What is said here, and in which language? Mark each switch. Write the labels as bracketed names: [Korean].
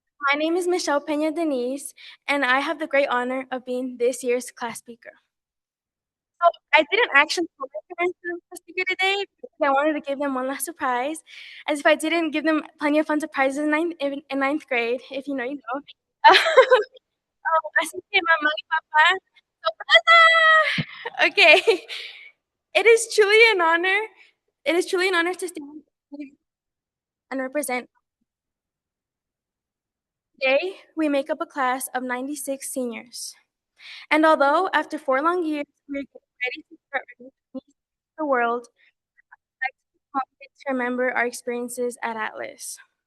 [English] My name is Michelle Pena Denise, and I have the great honor of being this year's class speaker. So I didn't actually tell my parents that I was the speaker today because I wanted to give them one last surprise, as if I didn't give them plenty of fun surprises in ninth grade, if you know, you know. [Spanish] Así que mamá y papá, sorpresa! Okay. [English] It is truly an honor. It is truly an honor to stand and represent. Today, we make up a class of 96 seniors. And although after 4 long years, we're getting ready to start the world, I'd like to take a moment to remember our experiences at Atlas.